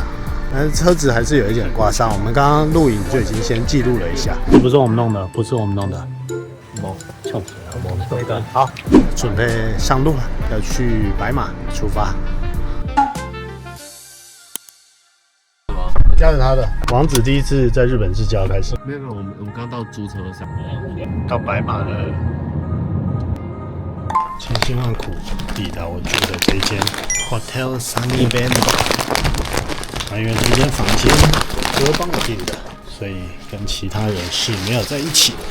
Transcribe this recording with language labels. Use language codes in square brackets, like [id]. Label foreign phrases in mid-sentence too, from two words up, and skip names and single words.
[zh] 但是車子還是有一點刮傷，我們剛剛錄影就已經先記錄了一下。這不是我們弄的，不是我們弄的。好，準備上路了，要去白馬出發。加着他的王子第一次在日本自駕開始。沒有，我們剛到租車上，到白馬了，千辛萬苦抵達我住的這間 Hotel Sunny Bando。因為這間房間哥幫我訂的，所以跟其他人是沒有在一起的。